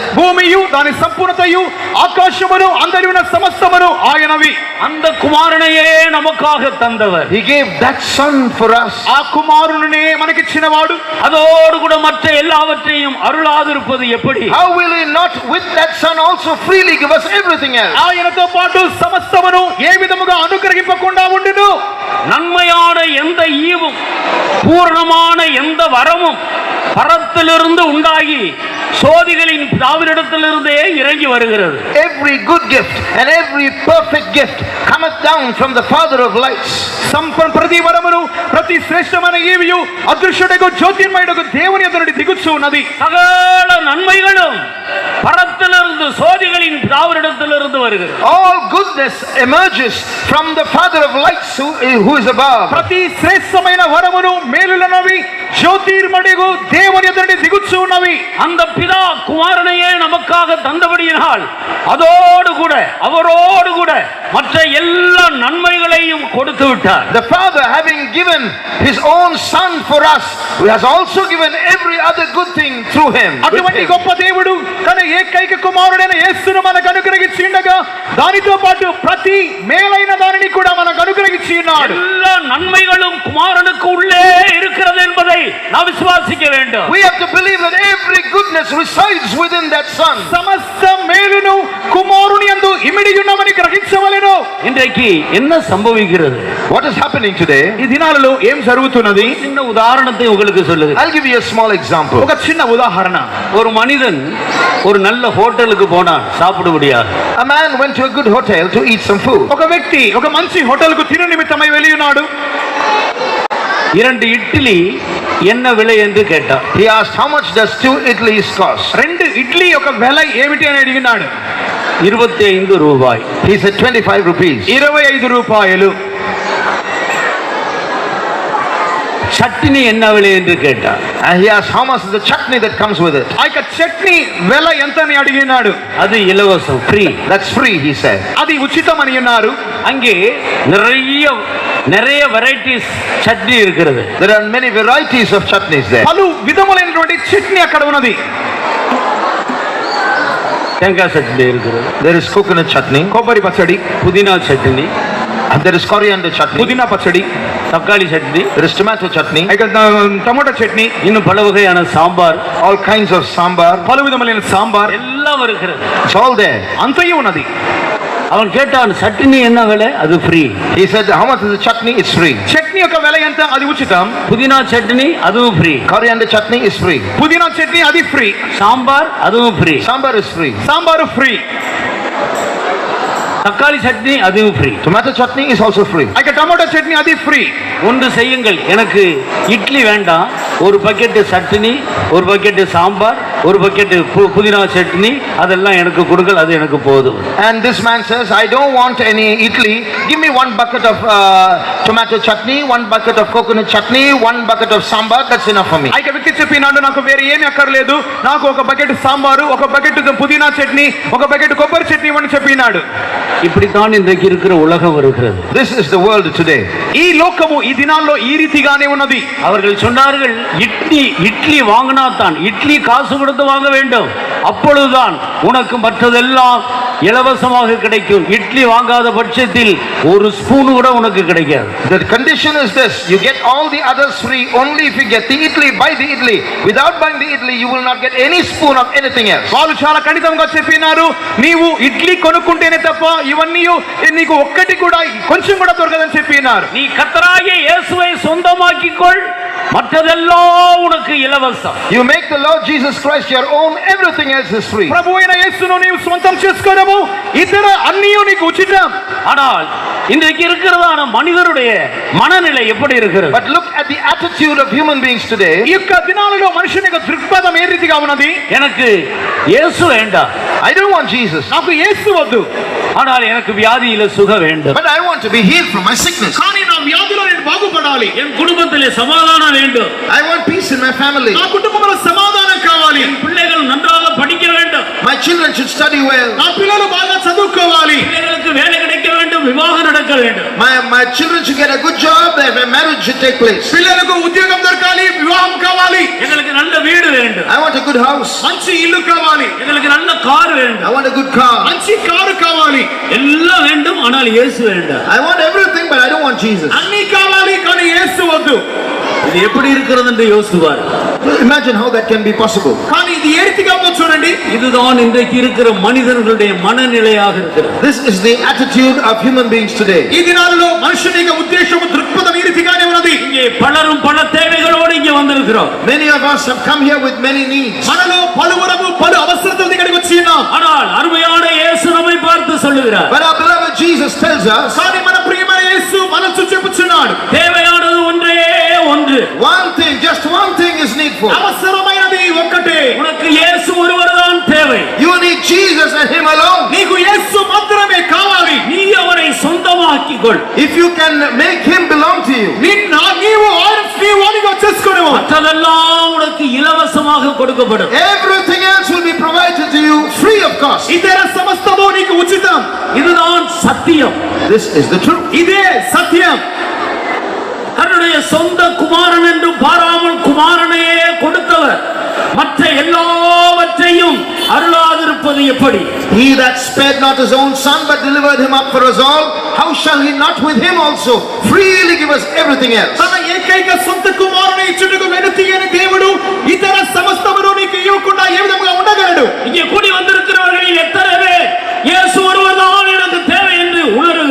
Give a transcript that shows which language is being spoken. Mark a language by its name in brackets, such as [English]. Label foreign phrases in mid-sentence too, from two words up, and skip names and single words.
[Telugu] భూమియు దాని సంపూర్ణతయు ఆకాశమును అందరి ఉన్న సమస్తమును ఆయనవి. [Tamil] அந்த குமாரனையே நமக்காக தந்தவர். [English] He gave that son for us. [Telugu] ఆ కుమారునినే మనకిచ్చినవాడు. [Tamil] அதோடு கூட மற்ற எல்லாவற்றையும் அருளாதிருப்பது எப்படி? [English] How will he not with that son also freely give us everything else? [Telugu] ఆయనతో పాటు సమస్తమును ఏ విధముగా అనుగ్రహింపకుండా ఉండును? [Tamil] நன்மையான எந்த ஈவும் பூரணமான எந்த வரமும் பரத்திலிருந்து உண்டாகி சோதிகளின் பிதாவினிடத்திலிருந்தே இறங்கி வருகிறது. [English] Every good gift and every perfect gift cometh down from the Father of lights. [Telugu] ప్రతి వరమును ప్రతి శ్రేష్టమైన ఈవియు అదృశ్యుడకు జ్యోతిర్మయుడకు దేవుని ఎదురుడి దిగుచు ఉన్నది. [Tamil] சகல நன்மைகளும் பரத்திலிருந்து சோதிகளின் பிதாவினிடத்திலிருந்து வருகிறது. [English] All goodness emerges from the Father of lights who is above. [Telugu] ప్రతి శ్రేష్టమైన వరమును మేలులనవి జ్యోతిర్మయుడకు దేవుని ఎదురుడి దిగుచు ఉన్నవి. [Tamil] அந்த பிதா குமாரனையே நமக்காக தந்தபடியினால் அதோடு கூட அவரோடு கூட மற்ற எல்லா நன்மைகளையும் கொடுத்து விட்டார். [English] The Father, having given his own son for us, has also given every other good thing through him. [Telugu] అటువంటి గొప్ప దేవుడు తన ఏకైక కుమారుడైన యేసును మనకు అనుగ్రహించి ఉండగా దానితో పాటు ప్రతి మేలైన దానిని కూడా మనకు అనుగ్రహించి ఉన్నాడు. [Tamil] எல்லா நன்மைகளும் குமாரனுக்கு உள்ளே இருக்கிறது என்பதை நாம் விசுவாசிக்க வேண்டும். [English] We have to believe that every goodness resides within that son. [Telugu] సమస్త మేలును కుమారుని యందు ఇమిడి ఉన్నవని గ్రహించవలెను. [Tamil] இன்றைக்கு என்ன சம்பவிக்கிறது? [English] What is happening today? [Telugu] ఈ దినాలలో ఏం జరుగుతున్నది? [Tamil] சின்ன உதாரணத்தை உங்களுக்கு சொல்லுங்க. [English] I'll give you a small example. [Telugu] ఒక చిన్న ఉదాహరణ. [Tamil] ஒரு மனிதன் ஒரு நல்ல ஹோட்டலுக்கு போனான் சாப்பிடும்படியாக. [English] A man went to a good hotel to eat some food. [Telugu] ఒక వ్యక్తి ఒక మంచి హోటల్కు తిను నిమిత్తమై వెళ్ళి ఉన్నాడు. [Tamil] 2 ఇడ్లీ என்ன విலை என்று கேட்டார். [English] He asked, how much does 2 idlis cost? [Telugu] 2 ఇడ్లీ ఒక వెల ఏమిటి అని అడిగినాడు. 25 రూపాయి. [English] He said 25 rupees. [Telugu] 25 రూపాయలు. [Tamil] சட்னி என்ன விலை என்று கேட்டார். [English] And he asked, how much is the chutney that comes with it? [Telugu] ఆ యొక్క చట్నీ వెల ఎంత అని అడిగినాడు. [Tamil] அது இலவசம், ஃப்ரீ. [English] That's free, he said. [Telugu] అది ఉచితం అని అన్నారు. [Tamil] அங்கே நிறைய வெரைட்டிஸ் சட்னி இருக்கிறது. [English] There are many varieties of chutneys there. [Telugu] పలు విధములైనటువంటి చట్నీ అక్కడ ఉన్నది. [Tamil] தேங்காய் சட்னி இருக்கிறது. [English] There is coconut chutney. [Telugu] కొబ్బరి పచ్చడి, [Tamil] புதினா சட்னி, [English] And there is coriander chutney. [Telugu] పుదీనా పచ్చడి, [Tamil] தக்காளி சட்னி, [English] There is tomato chutney. [Telugu] ఇక టమోటా చట్నీ, [Tamil] இன்னும் பல வகையான சாம்பார், [English] All kinds of sambar. [Telugu] పలు విధములైన సాంబార్ [Tamil] எல்லாம் இருக்கிறது. [English] It's all there. [Telugu] అంతయు ఉన్నది. [Tamil] அவன் கேட்டான், சட்னி என்ன விலை? அது ஃப்ரீ. [English] He said, how much is the chutney? It's free. [Telugu] చట్నీ యొక్క వెల ఎంత? అది ఉచితం. [Tamil] புதினா சட்னி அதுவும் ஃப்ரீ. [English] Coriander chutney is free. [Telugu] పుదీనా చట్నీ అది ఫ్రీ. [Tamil] சாம்பார் அதுவும் ஃப்ரீ. [English] Sambar is free. [Telugu] సాంబారు ఫ్రీ. [Tamil] தக்காளி சட்னி அதுவும் ஃப்ரீ. [English] Tomato chutney is also free. [Telugu] ఇక టమోటా చట్నీ అది ఫ్రీ. [Tamil] ஒன்று செய்யுங்கள், எனக்கு இட்லி வேண்டாம், ஒரு பக்கெட் சட்னி, ஒரு பக்கெட் சாம்பார், ஒரு பக்கெட் புதினா சட்னி, அதெல்லாம் எனக்கு கொடுங்கள், அது எனக்கு போதும். [English] And this man says, I don't want any idli. Give me 1 bucket of tomato chutney, 1 bucket of coconut chutney, 1 bucket of sambar. That's enough for me. [Telugu] ఇక వ్యక్తి చెప్పినాడు, నాకు వేరే ఏమీ అక్కర్లేదు, నాకు ఒక బకెట్ సాంబారు, ఒక బకెట్ పుదీనా చట్నీ, ఒక బకెట్ కొబ్బరి చట్నీ అని చెప్పినాడు. [Tamil] இப்படித்தான் இன்றைக்கு இருக்கிற உலகம் இருக்கிறது. [English] This is the world today. [Telugu] ఈ లోకము ఈ దినాల్లో ఈ రీతిగానే ఉన్నది. [Tamil] அவர்கள் சொன்னார்கள், இட்லி வாங்கினாத்தான், இட்லி காசு கொடுத்து வாங்க வேண்டும், அப்பொழுதுதான் உனக்கு மற்றதெல்லாம் இலவசமாக கிடைக்கும். இட்லி வாங்காத பட்சத்தில் ஒரு ஸ்பூன் கூட உனக்கு கிடைக்காது. [English] The condition is this: you get all the others free only if you get the idli. Buy the idli. Without buying the idli, you will not get any spoon of anything else. [Telugu] వాళ్ళు చాలా ఖండితంగా చెప్పినారు, నీవు ఇడ్లీ కొనుక్కుంటేనే తప్ప ఇవన్నీ నీకు ఒక్కటి కూడా కొంచెం కూడా దొరకదని చెప్పినారు. [Tamil] நீ கர்த்தராகிய இயேசுவை சொந்தமாக்கிக்கொள், மற்றதெல்லாம் உனக்கு இலவசம். [English] You make the Lord Jesus Christ your own. Everything else is free. [Telugu] ప్రభు అయిన యేసును నీవు సొంతం చేసుకోవడము, ఇతర అన్నీ నీకు ఉచితం. [Tamil] ஆனால் இன்றைக்கு இருக்கிறதான மனிதருடைய மனநிலை எப்படி இருக்கிறது? [English] But look at the attitude of human beings today. [Telugu] ఈ యొక్క దినాలలో మనుషుని యొక్క దృక్పథం ఏ రీతిగా ఉన్నది? [Tamil] எனக்கு இயேசு வேண்டாம், [English] I don't want Jesus, [Telugu] నాకు యేసు వద్దు, [Tamil] ஆனால் எனக்கு வியாதியில சுகம் வேண்டும். [English] but I want to be healed from my sickness. [Telugu] కానీ నా వ్యాధిలో నేను బాగుపడాలి. [Tamil] என் குடும்பத்திலே சமாதானம் வேண்டும், [English] I want peace in my family. [Telugu] నా కుటుంబంలో సమాధానం కావాలి. [Tamil] என் பிள்ளைகள் நன்றாக படிக்க வேண்டும், [English] My children should study well. [Telugu] నా పిల్లలు బాగా చదువుకోవాలి. [Tamil] பிள்ளைகளுக்கு வேலை கிடைக்க வேண்டும், விவாகம் நடக்க வேண்டும். [English] My children should get a good job. Their marriage should take place. [Telugu] పిల్లలకు ఉద్యోగం దొరకాలి, వివాహం కావాలి. [Tamil] எங்களுக்கு நல்ல வீடு வேண்டும், [English] I want a good house. [Telugu] మంచి ఇల్లు కావాలి. [Tamil] எங்களுக்கு நல்ல கார் வேண்டும், [English] I want a good car. [Telugu] మంచి కారు కావాలి. [Tamil] எல்லாம் வேண்டும், ஆனால் இயேசு வேண்டாம். [English] I want everything, but I don't want Jesus. [Telugu] అన్ని కావాలి, కానీ యేసు వద్దు. [Tamil] இது எப்படி இருக்கிறது என்று யோசிப்பார். [English] Imagine how that can be possible. [Telugu] కానీ ఇది ఏ రీతిగా ఉందో చూడండి. [Tamil] இதுதான் இன்றைக்கு இருக்கிற மனிதர்களுடைய மனநிலையாக இருக்கிறது. [English] This is the attitude of human beings today. [Telugu] ఈ దినాలలో మనుషుని యొక్క ఉద్దేశము దృక్పథం ఈ రీతిగానే ఉన్నది. [Tamil] இங்கே பலரும் பல தேவைகளோடு இங்கே வந்திருக்கிறோம். [English] Many of us have come here with many needs. [Telugu] మనలో పలువురము పలు అవసరతలు ఇక్కడికి వచ్చి ఉన్నాం. [Tamil] ஆனால் அருமையான இயேசு நம்மை பார்த்து சொல்லுகிறார், [English] But our beloved Jesus tells us, [Telugu] కానీ మన ప్రియమైన యేసు మనసు చెప్పుచున్నాడు, [Tamil] தேவையானது ஒன்றே ஒன்று. [English] one thing, just one thing is needful. [Telugu] అవసరమైనది ఒక్కటే. [Tamil] உனக்கு இயேசு ஒருவர்தான் தேவை. [English] You need Jesus and Him alone. [Telugu] నీకు యేసు మాత్రమే కావాలి. [Tamil] நீ அவரை சொந்தமாக்கிக்கொள். [English] If you can make Him belong to you, [Telugu] నీవు వాడిగా చేసుకునేవు. [Tamil] மற்றதெல்லாம் உனக்கு இலவசமாக கொடுக்கப்படும். [English] everything else will be provided to you free of cost. [Telugu] ఇతర సమస్తము నీకు ఉచితం. [Tamil] இதுதான் சத்தியம். [English] This is the truth. [Telugu] ఇదే సత్యం. [Tamil] தன்னுடைய சொந்த குமாரன் என்று பாராமல் குமாரனையே கொடுத்தவர் மற்ற எல்லாவற்றையும் அருளாதிருப்பது எப்படி? [English] He that spared not his own son but delivered him up for us all, how shall he not with him also freely give us everything else? [Telugu] తన ఏకైక సొంత కుమారుని ఇచ్చుటకు వెనుతీయని దేవుడు ఇతర సమస్తమును నీకు ఇవ్వకుండా ఏ విధంగా ఉండగలడు? [Tamil] இங்கே கூடி வந்திருக்கிறவர்களில் எத்தனை பேர் இயேசு ஒருவர்தான் எனக்கு தேவை என்று உணர்கிறோம்?